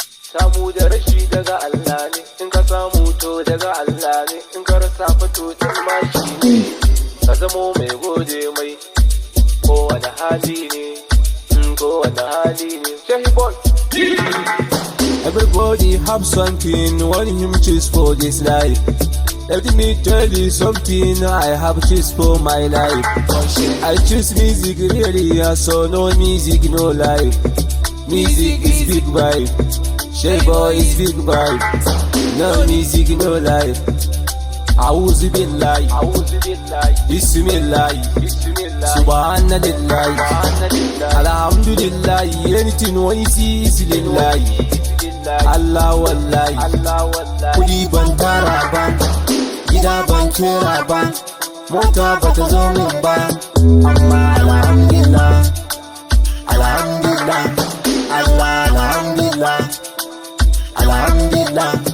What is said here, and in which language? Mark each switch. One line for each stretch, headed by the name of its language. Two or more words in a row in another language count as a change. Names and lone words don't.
Hausa: Samu da rashi daga Allah ne, in ka samu to daga Allah ne, in ka rasa fa to din ma shi ne. Ka zamo mai gode mai, kowane hali ne, mm, kowane hali ne. Shehi boy.
English: Everybody have something when him choose for this life. Let me tell you something, I have choose for my life. I choose music really, yeah, so no music, no life. Music is big vibe, Shey boy is big vibe. No music, no life.
Arabic: أعوذ بالله. أعوذ بالله. بسم الله. بسم الله. سبحان الله. سبحان الله. الحمد لله.
English: Anything when you see is lillahi.
Arabic: لله. الله والله. الله والله.
Hausa: Kuɗi ban tara ba, gida ban kera ba, mota ba ta zo min ba.
Arabic: Amma الحمد لله، الحمد لله، الله الحمد لله، الحمد لله.